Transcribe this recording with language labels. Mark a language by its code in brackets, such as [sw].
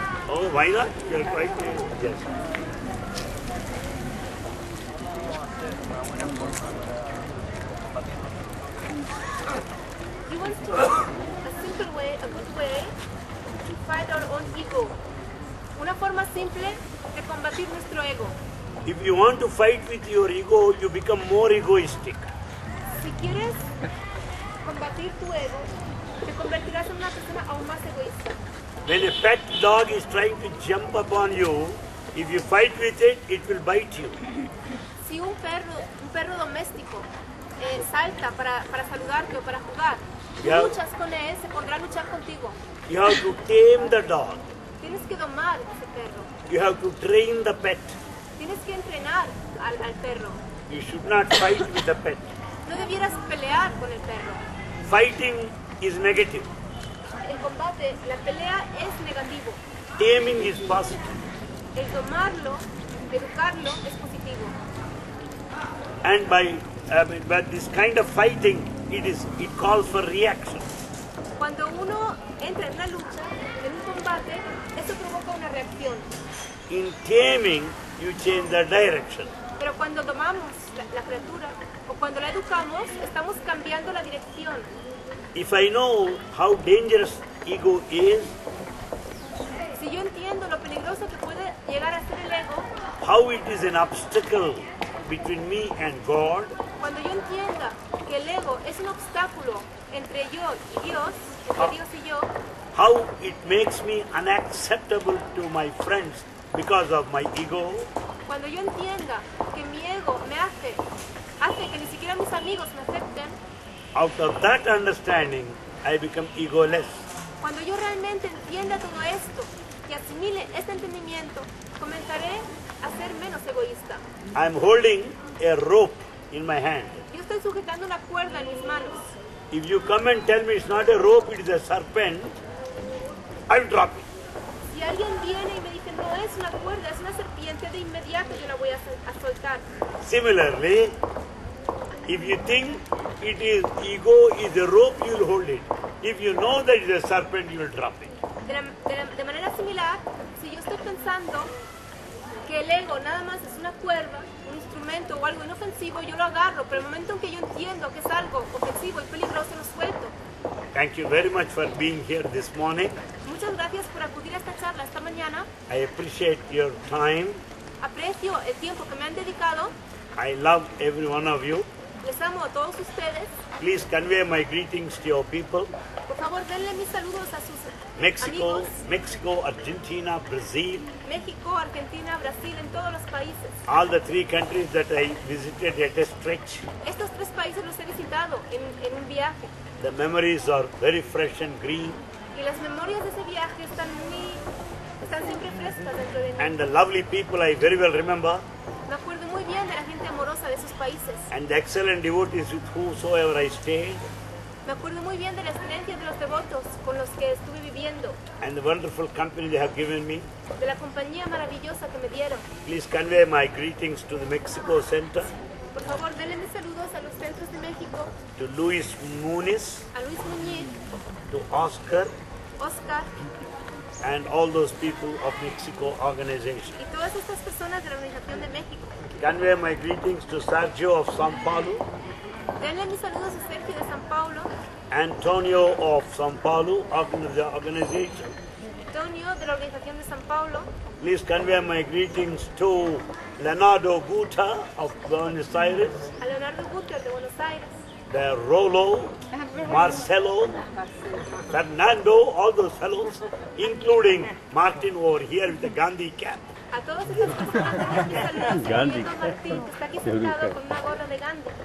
[en] Oh, why not? You're quite yes. He wants to know a simple way, a good way to fight our own ego. [es] Una forma simple de combatir nuestro ego. [en] If you want to fight with your ego, you become more egoistic. [es] Si quieres combatir tu ego, te convertirás en una persona aún más egoísta. [en] When a pet dog is trying to jump upon you, if you fight with it, it will bite you. [es] Si un perro doméstico salta para saludarte o para jugar. Tú [en] Yeah. [es] luchas con él, se pondrá a luchar contigo. [en] You have to tame the dog. [es] Tienes que domar ese perro. [en] You have to train the pet. [es] Tienes que entrenar al perro. [en] You should not fight with the pet. [es] No debieras pelear con el perro. [en] Fighting is negative. [es] El combate, la pelea es negativo. [en] Taming is positive. [es] El domarlo, educarlo es positivo. [en] And by this kind of fighting, it calls for reaction. [es] Cuando uno entra en una lucha, en un combate, eso provoca una reacción. [en] In taming, you change the direction. [es] Pero cuando domamos la criatura o cuando la educamos, estamos cambiando la dirección. [en] If I know how dangerous ego is, [es] Si yo entiendo lo peligroso que puede llegar a ser el ego, [en] how it is an obstacle between me and God, [es] cuando yo entienda que el ego es un obstáculo entre yo y Dios, entre Dios y yo, [en] how it makes me unacceptable to my friends because of my ego, [es] cuando yo entienda que mi ego me hace que ni siquiera mis amigos me acepten, [en] out of that understanding, I become egoless. [es] cuando yo realmente entienda todo esto y asimile este entendimiento, comenzaré a ser menos egoísta. [en] I'm holding a rope in my hand. [es] Yo estoy sujetando una cuerda en mis manos. [en] If you come and tell me it's not a rope, it is a serpent, I'll drop it. [es] Si alguien viene y me dice, no es una cuerda, es una serpiente, de inmediato yo la voy a soltar. [en] Similarly, if you think it is ego is a rope, you'll hold it. If you know that it is a serpent, you'll drop it. [es] De manera similar, si yo estoy pensando que el ego nada más es una cuerda, un instrumento o algo inofensivo, yo lo agarro, pero el momento en que yo entiendo que es algo ofensivo y peligroso, lo suelto. [en] Thank you very much for being here this morning. [es] Muchas gracias por acudir a esta charla esta mañana. [en] I appreciate your time. [es] Aprecio el tiempo que me han dedicado. [en] I love every one of you. [es] Les amo a todos ustedes. [en] Please convey my greetings to your people. [es] Por favor, denle mis saludos a sus [en] Mexico, [es] amigos. [en] Mexico, Argentina, Brazil, [es] México, Argentina, Brasil, en todos los países. [en] all the three countries that I visited at a stretch. [es] Estos tres países los he visitado en un viaje. [en] The memories are very fresh and green, [es] Y las memorias de ese viaje están siempre frescas dentro de mí. [en] and the lovely people I very well remember, [es] Me acuerdo muy bien de la gente amorosa de esos países. [en] and the excellent devotees with whosoever I stayed, [es] Me acuerdo muy bien de la excelencia de los devotos con los que estuve viviendo, [en] and the wonderful company they have given me. [es] de la compañía maravillosa que me dieron. [en] Please convey my greetings to the Mexico Center, [es] Por favor, denle mis saludos a los centros de México, [en] to Luis Muniz, [es] a Luis Muñiz, [en] to Oscar, [es] Oscar [en] and all those people of Mexico organization. [es] y todas estas personas de la Organización de México. [en] Convey my greetings to Sergio of Sao Paulo, [es] Denle mis saludos a Sergio de San Paulo, [en] Antonio of Sao Paulo, the organization. [es] Antonio de la Organización de San Paulo. [en] Please convey my greetings to Leonardo Guta of Buenos Aires, [es] A Leonardo Guter de Buenos Aires, [en] the Rolo, Marcelo, Fernando, all those fellows, including Martin over here with the Gandhi cap. [es] a todas estas personas denles mis saludos, incluyendo a Martín, que está aquí sentado con una gorra de Gandhi.